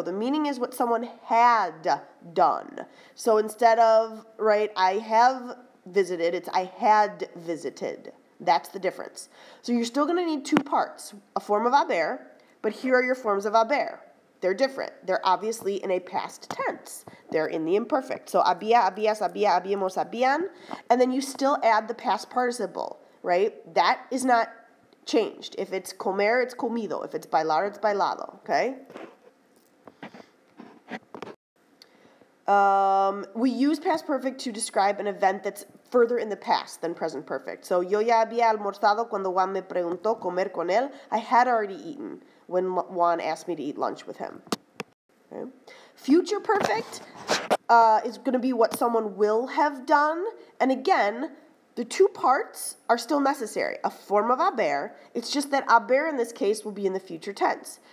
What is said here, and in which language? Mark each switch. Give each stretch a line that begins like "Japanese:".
English: The meaning is what someone had done. So instead of, right, I have visited, it's I had visited. That's the difference. So you're still going to need 2 parts, a form of haber, but here are your forms of haber. They're different. They're obviously in a past tense. They're in the imperfect. So
Spanish: había, habías, había, habíamos, habían,
English: and then you still add the past participle, right? That is not changed. If it's comer, it's comido. If it's bailar, it's bailado, okay? We use past perfect to describe an event that's further in the past than present perfect.
Spanish: So, yo ya había almorzado cuando Juan me preguntó comer con él.
English: I had already eaten when Juan asked me to eat lunch with him. Okay. Future perfect is going to be what someone will have done. And again, the 2 parts are still necessary. A form of haber. It's just that haber in this case will be in the future tense.